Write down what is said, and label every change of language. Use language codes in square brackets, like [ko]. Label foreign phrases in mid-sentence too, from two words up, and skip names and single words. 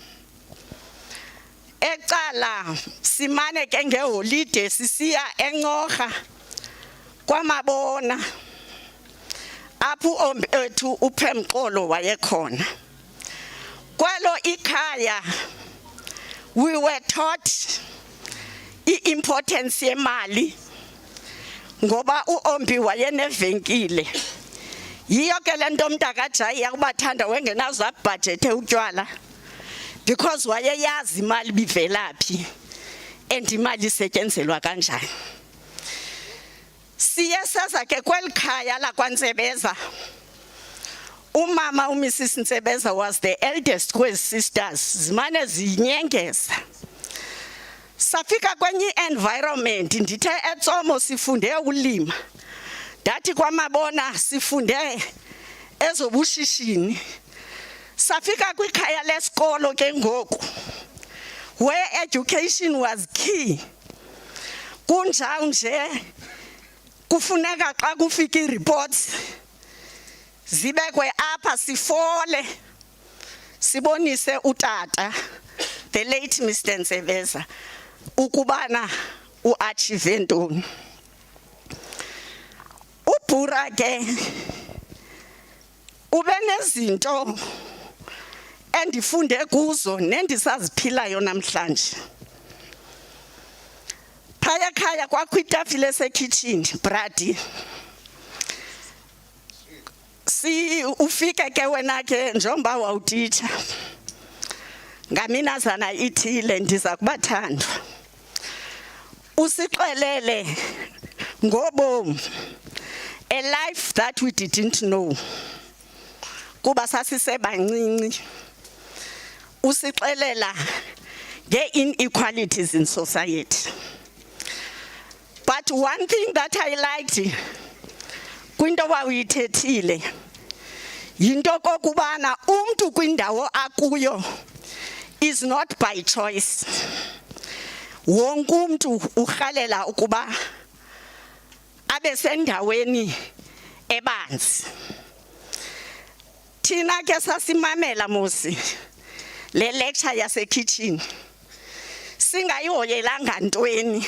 [xh] eCALA simane ke ngeholide sisiya eNcoga kwaMabona, apho uOmbi ethu uPremxolo wayekhona. Kwalo ikhaya [en] we were taught [xh] i-importance yemali, ngoba uOmbi wayenevenkile. Yiyo ke le nto umntakaJayi uBatandwa wengenazo abudgethe utywala, because wayeyazi imali bivelaphi and imali isetyenzelwa kanjani. siye seza ke kweli khaya lakwaNtsebeza. Umama uMrs Ntsebeza [en] was the eldest [xh] kwezi sisters, zimane zinyengeza. Safika kwenye environment, ndithe eTsomo sifunde ulima. Ndathi kwaMabona sifunde ezobushishini. Safika kwikhaya lesikolo ke ngoku, [en] where education was key. [xh] Kunjalo nje kufuneka xa kufika ireports zibekwe apha sifole sibonise utata, [en] the late Mr Ntsebeza, [xh] ukubana uachieve ntoni. Ubhura ke ube nezinto endifunde kuzo nendisaziphilayo namhlanje. Phaya khaya kwakho itafile esekitchen, bradi. Si ufike ke wena ke njengoba wawutitsha. Ngaminazana ithile ndiza kubathandwa. Usixelele ngobomi, [en] a life that we didn't know. [xh] Kuba sasisebancinci. Usixelela nge- [en] inequalities in society. But one thing that I liked, [xh] kwinto wawuyithethile, yinto kokubana umntu kwindawo akuyo [en] is not by choice. [xh] Wonke umntu urhalela ukuba abe sendaweni ebanzi. Thina ke sasimamela mosi le lecture yasekitchen, singayihoyelanga ntweni.